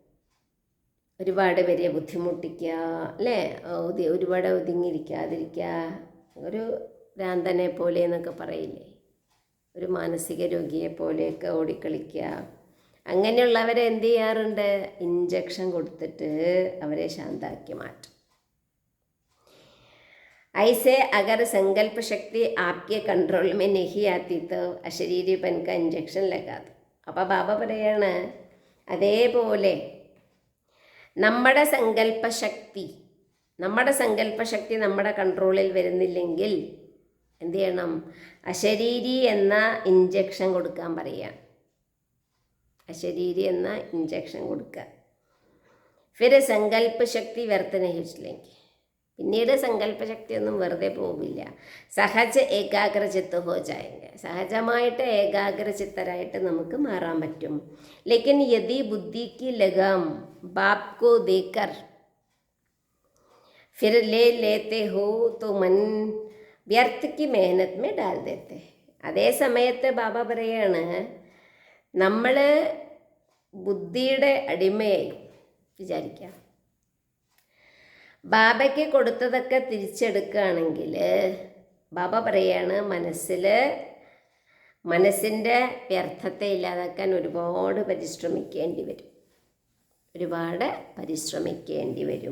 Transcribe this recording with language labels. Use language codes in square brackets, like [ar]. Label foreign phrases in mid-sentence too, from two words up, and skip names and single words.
[ml] അല്ലേ, ഒരുപാട് ഒതുങ്ങിയിരിക്കാതിരിക്കുക, ഒരു ഭ്രാന്തനെ പോലെ എന്നൊക്കെ പറയില്ലേ, ഒരു മാനസിക രോഗിയെ പോലെയൊക്കെ ഓടിക്കളിക്കുക, അങ്ങനെയുള്ളവരെ എന്ത് ചെയ്യാറുണ്ട്, ഇഞ്ചക്ഷൻ കൊടുത്തിട്ട് അവരെ ശാന്താക്കി മാറ്റും. [hi] ऐसे अगर संकल्प शक्ति आपके कंट्रोल में नहीं आती तो अशरीरीपन का इंजेक्शन लगा दो. [ml] അപ്പോൾ ബാബ പറയാണ്, അതേപോലെ നമ്മുടെ സങ്കല്പശക്തി നമ്മുടെ കൺട്രോളിൽ വരുന്നില്ലെങ്കിൽ എന്ത് ചെയ്യണം, അശരീരി എന്ന ഇഞ്ചക്ഷൻ കൊടുക്കാൻ പറയാം. അശരീരി എന്ന ഇഞ്ചക്ഷൻ കൊടുക്കുക. [hi] फिर संकल्पशक्ति व्यर्थ नहीं चलेगी. [ml] പിന്നീട് സങ്കല്പശക്തിയൊന്നും വെറുതെ പോവില്ല. [hi] सहज एकाग्रचित्त हो जाएंगे. [ml] സഹജമായിട്ട് ഏകാഗ്രചിത്തരായിട്ട് നമുക്ക് മാറാൻ പറ്റും. [hi] लेकिन यदि बुद्धि की लगाम बाप को देकर फिर ले लेते हो तो मन व्यर्थ की मेहनत में डाल देते. [ml] അതേ സമയത്ത് ബാബ പറയാണ്, നമ്മൾ ബുദ്ധിയുടെ അടിമയായി വിചാരിക്കാം, ബാബയ്ക്ക് കൊടുത്തതൊക്കെ തിരിച്ചെടുക്കുകയാണെങ്കിൽ ബാബ പറയാണ്, മനസ്സിൻ്റെ വ്യർത്ഥത്തെ ഇല്ലാതാക്കാൻ ഒരുപാട് പരിശ്രമിക്കേണ്ടി വരും.